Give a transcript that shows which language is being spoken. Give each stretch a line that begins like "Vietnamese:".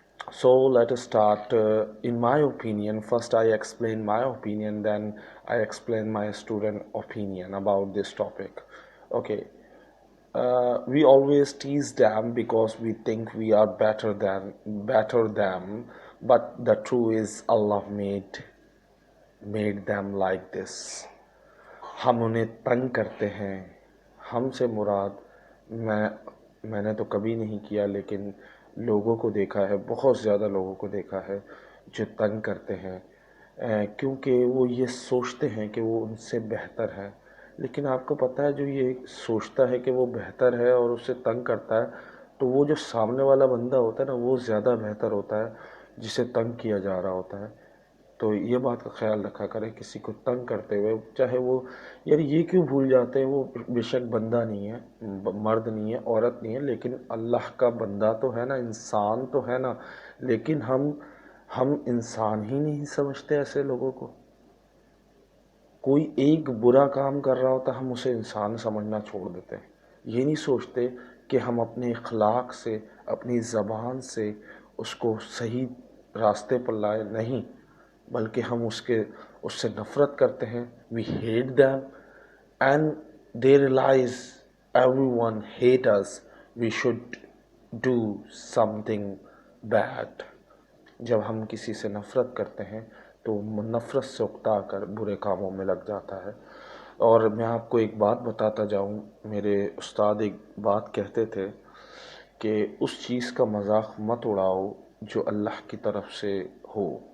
English: So let us start. In my opinion, first I explain my opinion, then I explain my student opinion about this topic. Okay. We always tease them because we think we are better than but the truth is Allah made them like this.
Urdu: ہم انہیں تنگ کرتے ہیں. ہم سے مراد میں نے تو کبھی نہیں کیا، لیکن لوگوں کو دیکھا ہے، بہت زیادہ لوگوں کو دیکھا ہے جو تنگ کرتے ہیں، کیونکہ وہ یہ سوچتے ہیں کہ وہ ان سے بہتر ہے. لیکن آپ کو پتہ ہے جو یہ سوچتا ہے کہ وہ بہتر ہے اور اسے تنگ کرتا ہے، تو وہ جو سامنے والا بندہ ہوتا ہے نا، وہ زیادہ بہتر ہوتا ہے جسے تنگ کیا جا رہا ہوتا ہے. تو یہ بات کا خیال رکھا کریں کسی کو تنگ کرتے ہوئے، چاہے وہ، یار یہ کیوں بھول جاتے ہیں، وہ بے شک بندہ نہیں ہے، مرد نہیں ہے، عورت نہیں ہے، لیکن اللہ کا بندہ تو ہے نا، انسان تو ہے نا. لیکن ہم انسان ہی نہیں سمجھتے ایسے لوگوں کو. کوئی ایک برا کام کر رہا ہوتا ہم اسے انسان سمجھنا چھوڑ دیتے ہیں. یہ نہیں سوچتے کہ ہم اپنے اخلاق سے، اپنی زبان سے اس کو صحیح راستے پر لائے. نہیں، بلکہ ہم اس سے نفرت کرتے ہیں.
English: We hate them and they realize everyone hate us. We should do something bad.
Urdu: جب ہم کسی سے نفرت کرتے ہیں تو نفرت سے اکتا کر برے کاموں میں لگ جاتا ہے. اور میں آپ کو ایک بات بتاتا جاؤں، میرے استاد ایک بات کہتے تھے کہ اس چیز کا مذاق مت اڑاؤ جو اللہ کی طرف سے ہو.